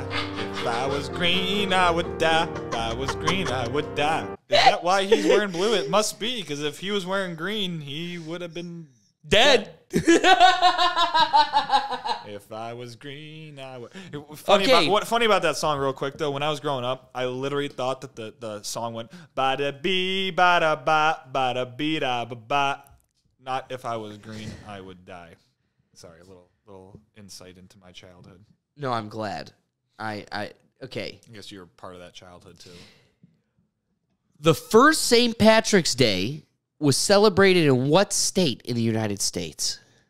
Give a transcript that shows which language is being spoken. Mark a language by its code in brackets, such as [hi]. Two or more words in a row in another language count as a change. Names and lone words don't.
[en] If I was green, I would die. If I was green, I would die. Is that why he's wearing blue? It must be, because if he was wearing green, he would have been Dead. If I was green, I would. Funny about that song, real quick though. When I was growing up, I literally thought that the song went bada bee bada ba bada bee da ba ba. Not if I was green, I would die. Sorry, a little insight into my childhood. No, I'm glad. Okay. I guess you were part of that childhood too. The first St. Patrick's Day was celebrated in what state in the United States?